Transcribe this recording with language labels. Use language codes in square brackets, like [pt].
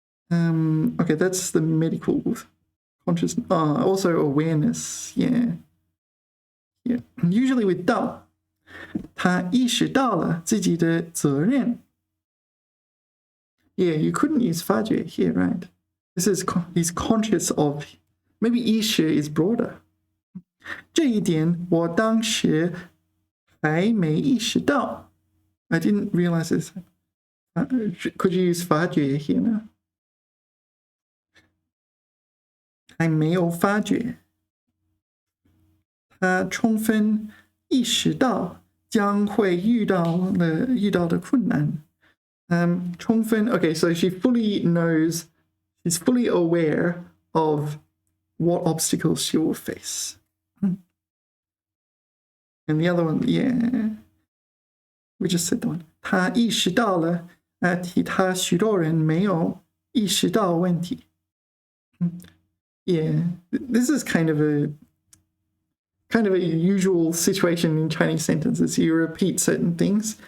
[en] Okay, that's the medical consciousness. Also awareness. Yeah. Usually with [zh] 到，他意识到了自己的责任。 [en] Yeah, you couldn't use 发觉 here, right? This is he's conscious of. Maybe 意识 is broader. [zh] 这一点我当时还没意识到。 [en] I didn't realize this. Could you use 发觉 here now? [zh] 还没有发觉。他充分意识到将会遇到的困难。 [en] 充分 Okay, so she fully knows, she's fully aware of what obstacles she will face. And the other one, yeah, we just said the one. [zh] 他意识到了，其他许多人没有意识到问题。 [en] Yeah, this is kind of a usual situation in Chinese sentences. You repeat certain things.